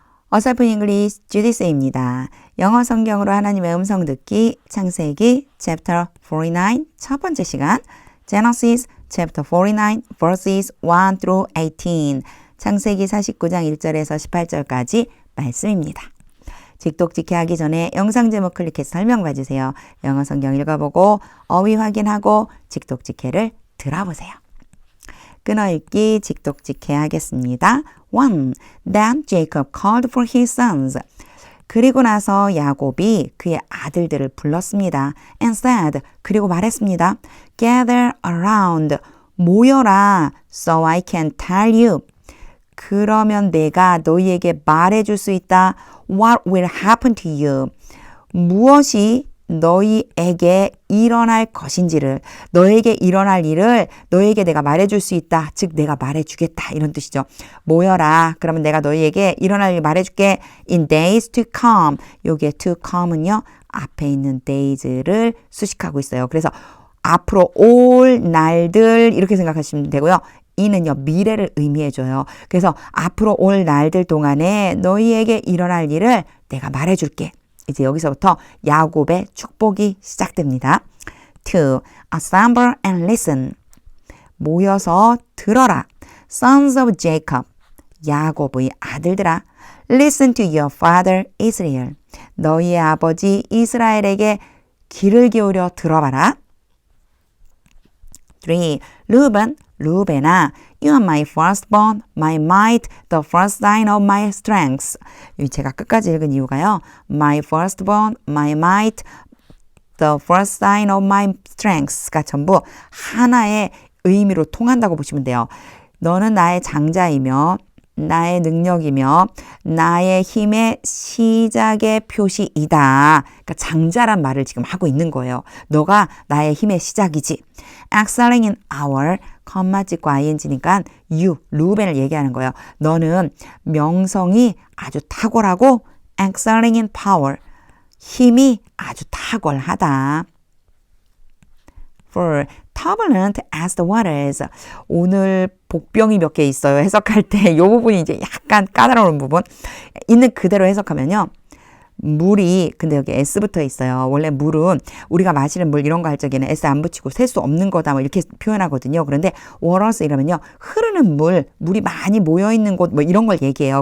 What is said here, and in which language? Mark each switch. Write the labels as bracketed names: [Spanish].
[Korean] 어설픈 잉글리시 주디스입니다. 영어 성경으로 하나님의 음성 듣기 창세기 [English] chapter 49 [Korean] 첫 번째 시간 [English] Genesis chapter 49 verses 1 through 18 [Korean] 창세기 49장 1절에서 18절까지 말씀입니다. 직독직해 하기 전에 영상 제목 클릭해서 설명 봐주세요. 영어 성경 읽어보고 어휘 확인하고 직독직해를 들어보세요. 끊어읽기 직독직해 하겠습니다. 1. [English] Then Jacob called for his sons. [Korean] 그리고 나서 야곱이 그의 아들들을 불렀습니다. [English] And said, [Korean] 그리고 말했습니다. [English] Gather around, [Korean] 모여라, [English] so I can tell you. [Korean] 그러면 내가 너희에게 말해줄 수 있다. [English] What will happen to you? [Korean] 무엇이 너희에게 일어날 것인지를, 너에게 일어날 일을 너에게 내가 말해줄 수 있다. 즉 내가 말해주겠다 이런 뜻이죠. 모여라. 그러면 내가 너희에게 일어날 일 말해줄게. [English] In days to come. [Korean] 여기에 to come은요. 앞에 있는 days를 수식하고 있어요. 그래서 앞으로 올 날들 이렇게 생각하시면 되고요. 이는요 미래를 의미해줘요. 그래서 앞으로 올 날들 동안에 너희에게 일어날 일을 내가 말해줄게. 이제 여기서부터 야곱의 축복이 시작됩니다. [English] 2. Assemble and listen. [Korean] 모여서 들어라. [English] Sons of Jacob. [Korean] 야곱의 아들들아. [English] Listen to your father Israel. [Korean] 너희의 아버지 이스라엘에게 귀를 기울여 들어봐라. [English] 3. Reuben. 루벤아, you are my firstborn, my might, the first sign of my strength. [Korean] 제가 끝까지 읽은 이유가요. [English] My firstborn, my might, the first sign of my strength [Korean] 가 전부 하나의 의미로 통한다고 보시면 돼요. 너는 나의 장자이며 나의 능력이며 나의 힘의 시작의 표시이다. 그러니까 장자란 말을 지금 하고 있는 거예요. 너가 나의 힘의 시작이지. [English] Excelling in our, [Korean] 컴마 찍고 ing니까 you, 루벤을 얘기하는 거예요. 너는 명성이 아주 탁월하고 [English] excelling in power, [Korean] 힘이 아주 탁월하다. 4. [English] Turbulent as the waters. [Korean] 오늘 복병이 몇 개 있어요. 해석할 때 이 부분이 이제 약간 까다로운 부분. 있는 그대로 해석하면요. 물이 근데 여기 S 붙어 있어요. 원래 물은 우리가 마시는 물 이런 거 할 적에는 S 안 붙이고 셀 수 없는 거다 뭐 이렇게 표현하거든요. 그런데 waters 이러면요. 흐르는 물이 많이 모여 있는 곳 뭐 이런 걸 얘기해요.